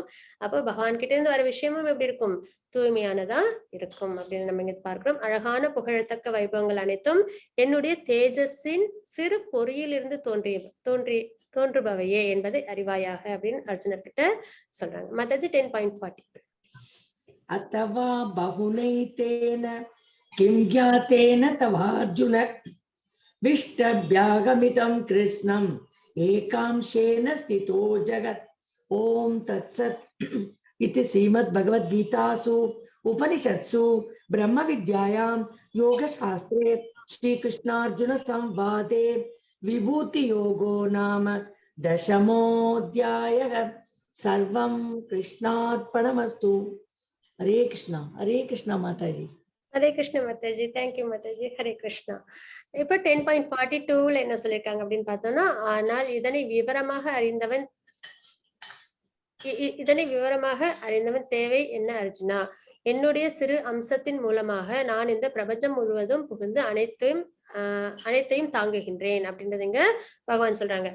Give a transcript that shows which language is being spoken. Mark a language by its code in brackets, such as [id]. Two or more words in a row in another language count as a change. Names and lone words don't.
[ta] அப்போ பகவான் கிட்ட இருந்து வர விஷயமும் எப்படி இருக்கும்? தூய்மையானதா இருக்கும் அப்படின்னு நம்ம இங்க பார்க்கிறோம். அழகான புகழத்தக்க வைபவங்கள் அனைத்தும் என்னுடைய தேஜஸின் சிறு பொறியிலிருந்து தோன்றுபவையே என்பதை அறிவாயாக அப்படின்னு அர்ஜுனர் கிட்ட சொல்றாங்க. மத்தது 10.40. [sa] अथवा बहुनैतेन किं ज्ञातेन तवार्जुन विष्टभ्यागमितं कृष्णम् एकांशेन स्थितो जगत्। ओम तत्सत् इति श्रीमद्भगवद्गीतासु उपनिषत्सु ब्रह्म विद्यायां योगशास्त्रे श्रीकृष्णार्जुन संवादे विभूति योगो नाम दशमोऽध्यायः। सर्वं कृष्णार्पणमस्तु। [hi] हरे कृष्णा माताजी। हरे कृष्ण माताजी. थैंक्यू माताजी. हरे कृष्णा. [ta] இப்ப 10.42ல என்ன சொல்லிருக்காங்க அப்படின்னு பார்த்தோம்னா, ஆனால் இதனை விவரமாக அறிந்தவன் தேவை என்ன அர்ஜுனா? என்னுடைய சிறு அம்சத்தின் மூலமாக நான் இந்த பிரபஞ்சம் முழுவதும் புகுந்து அனைத்தையும் தாங்குகின்றேன் அப்படின்றதுங்க பகவான் சொல்றாங்க.